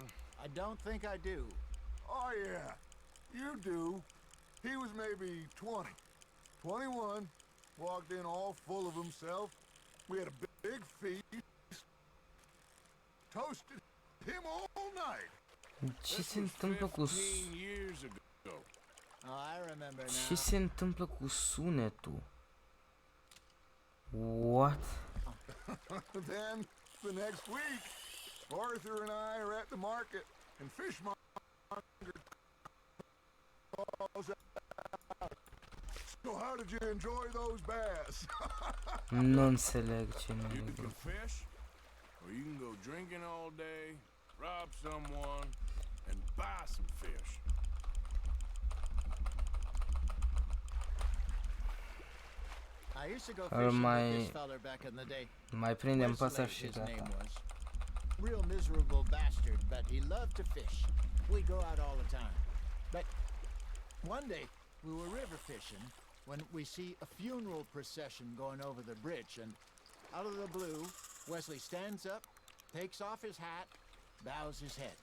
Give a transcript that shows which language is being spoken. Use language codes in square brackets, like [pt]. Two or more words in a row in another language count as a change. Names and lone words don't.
[en] I don't think I do. Oh, yeah. You do. He was maybe 20. 21. Walked in all full of himself. We had a big feast. Toasted him all night. [ro] Ce se întâmplă cu... [en] 15 years ago. Oh, I remember now. [ro] Ce se întâmplă cu sunetul? [en] What? Then, the next week, Arthur and I are at the market, and Fishmonger calls out. So how did you enjoy those bass? [ro] Nu înțeleg ce [en] You [ro] ne [en] can fish, or you can go drinking all day, rob someone, and buy some fish. I used to go fishing with this feller back in the day. [ro] Mai prindem [en] Wesley, [ro] păsări și [en] his [ro] gata. [en] name was. Real miserable bastard, but he loved to fish. We go out all the time. But one day we were river fishing when we see a funeral procession going over the bridge, and out of the blue, Wesley stands up, takes off his hat, bows his head.